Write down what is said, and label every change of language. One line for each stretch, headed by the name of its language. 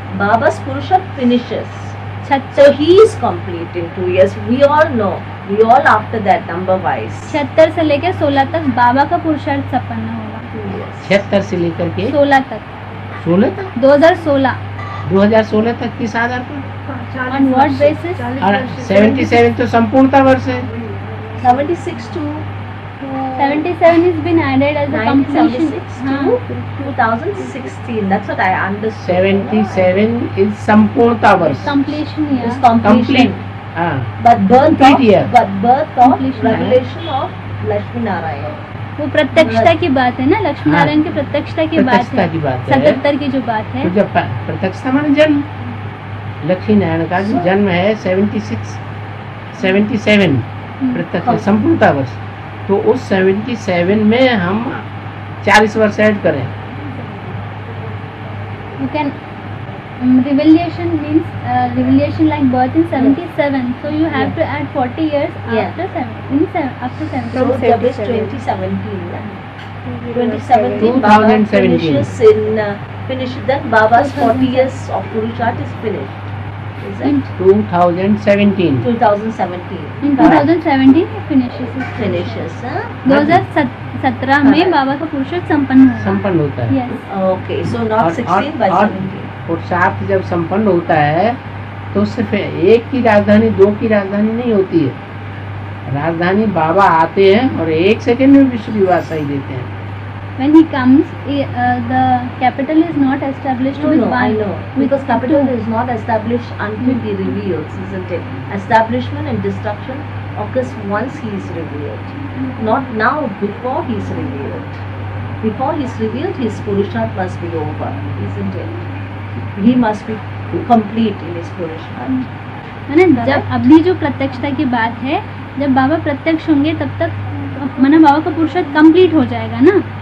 English: Baba's Purusharth finishes. So he is complete in 2 years. We all know. We all after that number wise.
Hindi: 76 से लेकर 16 तक बाबा का पुरुषार्थ संपन्न होगा।
English: 2 years.
Hindi: 76 से लेकर के 16 तक, 16 तक, 2016। 2016 तक किस आधार पर?
English: On what basis?
Hindi: और 77 तो संपूर्णता वर्ष है।
English: 76 to 77 has been added as a completion. 1976
Hindi: हाँ,
English: to 2016. That's what I understood.
Hindi: 77 is संपूर्णता वर्ष।
English: completion year. It's completion. Complete, हाँ, But birth Complete of, year. but birth of Completion. revelation of Lakshmi Narayan.
Hindi: वो प्रत्यक्षता की बात है ना, लक्ष्मी हाँ। नारायण की प्रत्यक्षता की बात प्रत्यक्षता है, की बात है। 77 की जो बात है। तो जब प्रत्यक्षता माने जन्म, लक्ष्मी नारायण का जो जन्म है 77 प्रत्यक्ष संपूर्णता वर्ष, तो उस 77 में हम 40 वर्ष ऐड करें।
English: You can revelation means revelation like birth in 77, so you have to add 40 years Yeah. after 77. So From that is 77. 2017. 2017 Baba 2017. finishes then Baba's 40 years of Purusharth is finished. Is In, it? 2017 2017 in 2017 it finishes. finishes.
Hindi: 2017 में बाबा का पुरुषार्थ संपन्न होगा। संपन्न होता है।
English: Yes. Okay, so not 16 but 17.
Hindi: पुरुषार्थ जब संपन्न होता है तो सिर्फ एक की राजधानी, 2 की राजधानी नहीं होती है। राजधानी बाबा आते हैं और 1 सेकंड में विश्व विवाह सही देते हैं।
English: When he comes, the capital is not established with No, I one. know. Because capital is not established until he reveals, isn't it? Establishment and destruction occurs once he is revealed. Not now, before he is revealed. Before he is revealed, his Purusharth must be over, isn't it? He must be complete in his Purusharth.
Hindi: है ना, जब अभी जो प्रत्यक्षता की बात है, जब बाबा प्रत्यक्ष होंगे तब तक माना बाबा का पुरुषार्थ कंप्लीट हो जाएगा ना।